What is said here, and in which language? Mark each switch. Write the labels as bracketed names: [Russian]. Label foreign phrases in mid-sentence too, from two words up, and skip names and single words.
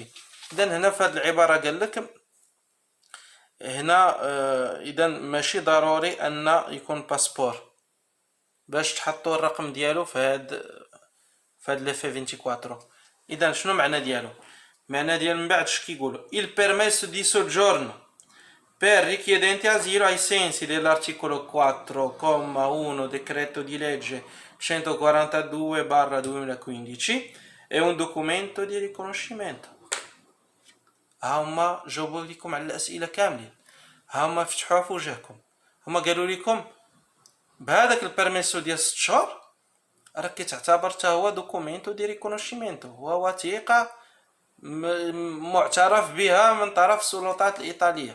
[Arabic] اذا هنا في هاد العبارة قال لك هنا اذا ماشي ضروري ان يكون باسبور باش تحطوا الرقم ديالو في هاد لف 24. اذا شنو معنى ديالو؟ معنى ديال من بعد اش كيقولوا؟ [Italian] il permesso di soggiorno per richiedenti asilo ai sensi dell'articolo 4,1 decreto di legge 142/2015 è un documento di riconoscimento. [Arabic] هما جاوبوا لكم على الاسئله كاملين، هما فتحوها في وجهكم. هما قالوا لكم بهذاك البيرميسو ديال 6 شهور راه كيتعتبر حتى هو [Italian] documento di riconoscimento, [Arabic] هو وثيقه معترف بها من طرف السلطات الايطاليه.